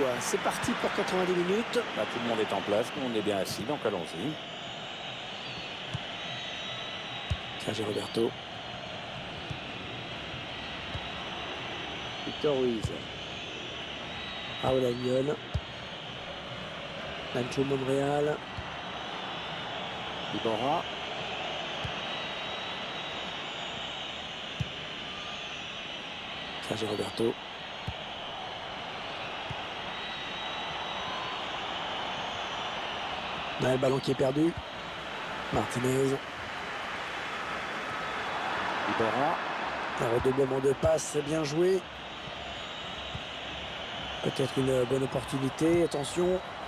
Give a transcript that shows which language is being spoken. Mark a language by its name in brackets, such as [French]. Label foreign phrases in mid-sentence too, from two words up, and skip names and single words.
[French] C'est parti pour 90 minutes. Là, tout le monde est en place, tout le monde est bien assis, donc allons-y. Sergio Roberto. Victor Ruiz. Raúl Albiol. Nacho Monreal. Iborra. Sergio Roberto. Là, le ballon qui est perdu. Martinez. Iborra. Un redoublement de passe, bien joué. Peut-être une bonne opportunité, attention.